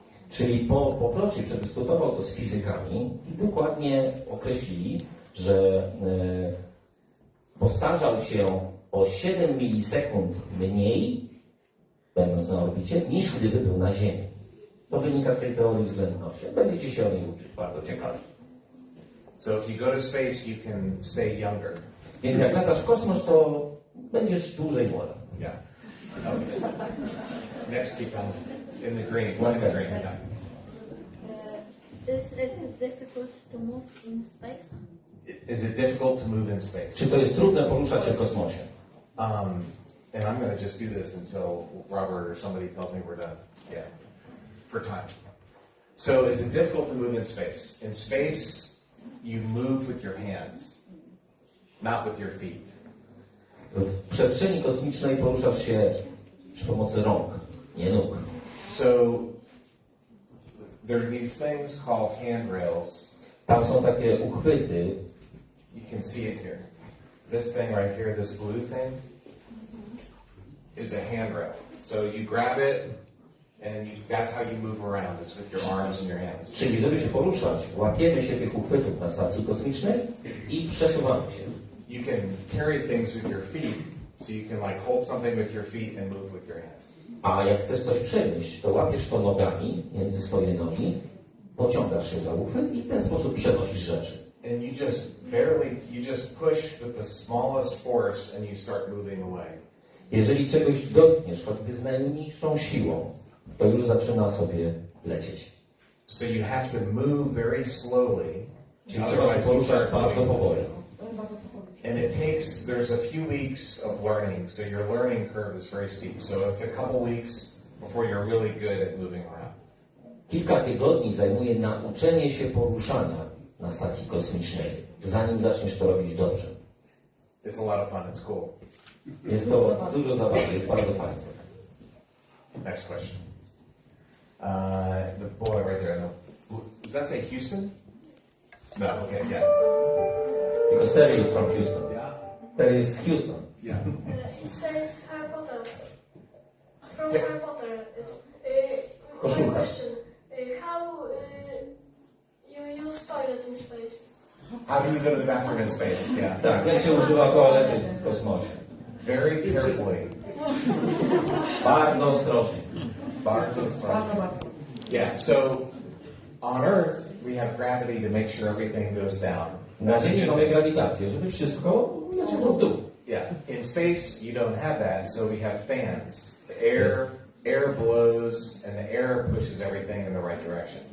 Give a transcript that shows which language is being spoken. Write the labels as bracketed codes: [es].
[pl] Czyli po powrocie przedyskutował to z fizykami i dokładnie określili, że postarzał się o 7 milisekund mniej, będąc na orbicie, niż gdyby był na Ziemi. To wynika z tej teorii względności. Będziecie się o niej uczyć, bardzo ciekawie. [en] So if you go to space, you can stay younger. [pl] Więc jak latasz w kosmos, to będziesz dłużej młody. [en] Yeah. Okay. Next, keep on in the green. What's the green? Yeah. Is it difficult to move in space? Is it difficult to move in space? [pl] Czy to jest trudne poruszać się w kosmosie? [en] And I'm going to just do this until Robert or somebody tells me we're done. Yeah. For time. So is it difficult to move in space? In space, you move with your hands, not with your feet. [pl] W przestrzeni kosmicznej poruszasz się przy pomocy rąk, nie nóg. [en] So there are these things called handrails. [pl] Tam są takie uchwyty. [en] You can see it here. This thing right here, this blue thing, is a handrail. So you grab it, and that's how you move around, is with your arms and your hands. [pl] Czyli żeby się poruszać, łapiemy się tych uchwytów na stacji kosmicznej i przesuwamy się. [en] You can carry things with your feet, so you can like hold something with your feet and move with your hands. [pl] A jak chcesz coś przenieść, to łapiesz to nogami, między swoje nogi, pociągasz się za uchwyt i w ten sposób przenosisz rzeczy. [en] And you just push with the smallest force and you start moving away. [pl] Jeżeli czegoś dotkniesz, choćby z najmniejszą siłą, to już zaczyna sobie lecieć. [en] So you have to move very slowly. [pl] Czyli trzeba się poruszać bardzo powoli. [en] And there's a few weeks of learning, so your learning curve is very steep. So it's a couple weeks before you're really good at moving around. [pl] Kilka tygodni zajmuje nauczenie się poruszania na stacji kosmicznej, zanim zaczniesz to robić dobrze. [en] It's a lot of fun, it's cool. [pl] Jest to dużo zabawy, jest bardzo fajne. [en] Next question. The boy right there. Does that say Houston? No, okay, yeah. Because Terry is from Houston. Yeah? Terry is Houston. Yeah. It says Harry Potter. From Yeah. Harry Potter. My [pl] Koszulka. [en] question. How you use toilet in space? How do you go to the bathroom in space? Yeah. [pl] Tak, jak się używa toalety w kosmosie? [en] Very carefully. [pl] Bardzo ostrożnie. Bardzo ostrożnie. [en] Yeah, so on Earth, we have gravity to make sure everything goes down. [pl] Na Ziemi mamy grawitację, żeby wszystko leciało w dół. [en] Yeah. In space, you don't have that, so we have fans. The air blows, and the air pushes everything in the right direction.